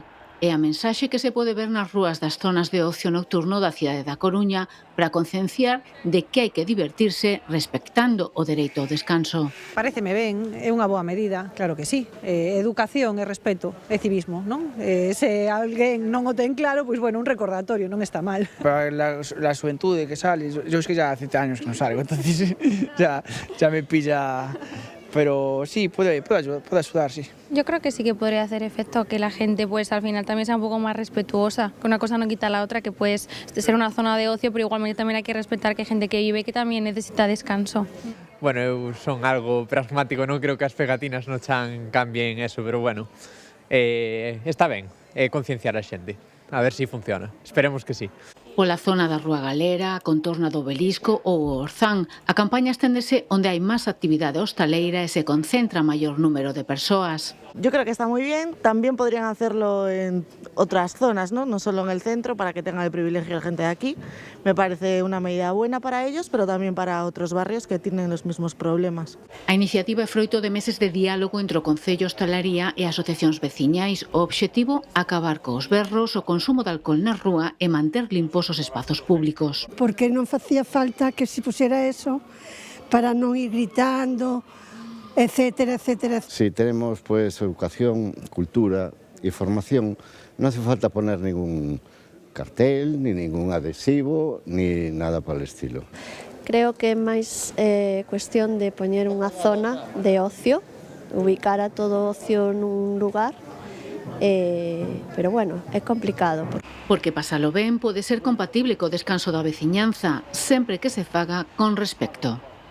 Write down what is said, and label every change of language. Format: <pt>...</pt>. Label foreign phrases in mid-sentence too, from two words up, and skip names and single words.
<gl>É a mensaxe que se pode ver nas rúas das zonas de ocio nocturno da cidade da Coruña para concienciar de que hai que divertirse respectando o dereito ao descanso. Paréceme ben, é unha boa medida, claro que sí. Educación e respeto e civismo, non? Se alguén non o ten claro, pois bueno, un recordatorio, non está mal.</gl> <es>Para la xuventude que sale, yo es que ya hace años que no salgo, entonces ya me pilla... Pero sí, puede ayudar, sí. Yo creo que sí que podría hacer efecto que la gente pues al final también sea un poco más respetuosa, que una cosa no quita la otra, que puedes ser una zona de ocio, pero igualmente también hay que respetar que hay gente que vive que también necesita descanso.</es> <gl>Bueno, eu son algo pragmático, non creo que as pegatinas no chan cambien eso, pero bueno, está ben, concienciar a xente.</gl> <es>a ver si funciona. Esperemos que sí.</es> <gl>Pola zona da Rúa Galera, a contorna do Obelisco ou o Orzán, a campaña esténdese onde hai máis actividade hostaleira e se concentra maior número de persoas.</gl> <es>Yo creo que está muy bien, también podrían hacerlo en otras zonas, ¿no? No solo en el centro, para que tenga el privilegio la gente de aquí. Me parece una medida buena para ellos, pero también para otros barrios que tienen los mismos problemas.</es> <gl>A iniciativa é froito de meses de diálogo entre o Concello, Hostalaría e asociacións veciñais. O obxectivo, acabar cos berros, o consumo de alcohol na rúa e manter limpos os espazos públicos. Porque non facía falta que se pusiera eso para non ir gritando, etcétera, etcétera.</gl> <es>Si tenemos pues educación, cultura y formación, no hace falta poner ningún cartel, ni ningún adhesivo, ni nada por el estilo.</es> <gl>Creo que é máis cuestión de poñer unha zona de ocio, ubicar a todo ocio nun lugar, pero bueno, é complicado. Porque pasalo ben pode ser compatible co descanso da veciñanza, sempre que se faga con respecto.</gl>